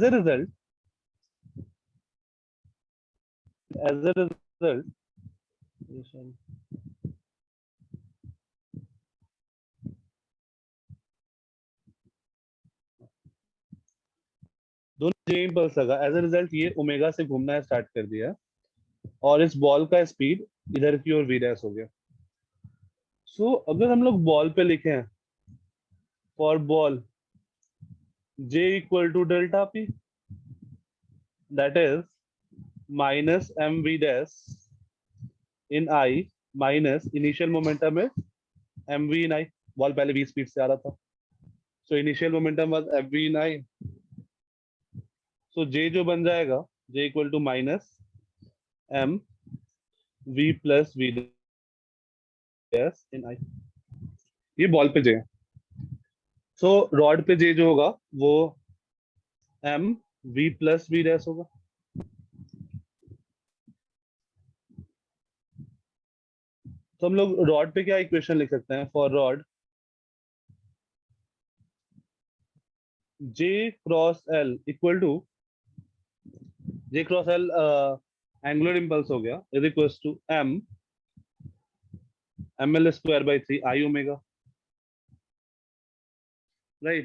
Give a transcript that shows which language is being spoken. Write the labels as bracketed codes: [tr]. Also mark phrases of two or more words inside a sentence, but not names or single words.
[en] as a result [hi] दोनों जे इम्पल्स लगा, [en] as a result [hi] ये ओमेगा से घूमना स्टार्ट कर दिया, और इस बॉल का स्पीड इधर की ओर v डैश हो गया। [en] सो [hi] अगर हम लोग बॉल पे लिखें [en] for ball J equal to delta P, that is minus mv dash in I minus initial momentum is mv in I. [hi] बॉल पहले v स्पीड से आ रहा था, [en] so initial momentum was mv in I. So J [hi] जो बन जाएगा [en] J equal to minus m v plus v dash in I. [hi] ये बॉल पे J है. So रॉड पे J जो होगा वो m v plus v dash होगा. तो हम लोग रॉड पे क्या इक्वेशन लिख सकते हैं? [en] for rod J cross L equal to J cross L angular impulse [hi] हो गया [en] is equal to m ml square by 3 I omega, right.